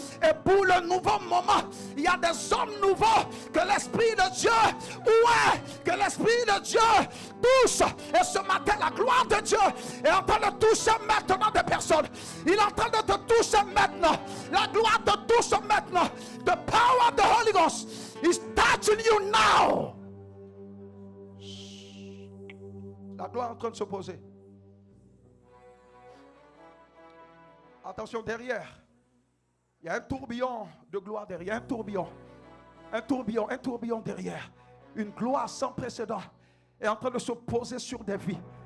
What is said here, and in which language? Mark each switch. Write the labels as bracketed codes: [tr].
[fr] Et pour le nouveau moment, il y a des hommes nouveaux que l'Esprit de Dieu, que l'Esprit de Dieu touche. Et ce matin, la gloire de Dieu est en train de toucher maintenant des personnes. Il est en train de te toucher maintenant. La gloire te touche maintenant. [en] The power of the Holy Ghost is touching you now. [fr] La gloire est en train de se poser. Attention, derrière, il y a un tourbillon de gloire derrière. Un tourbillon derrière. Une gloire sans précédent est en train de se poser sur des vies.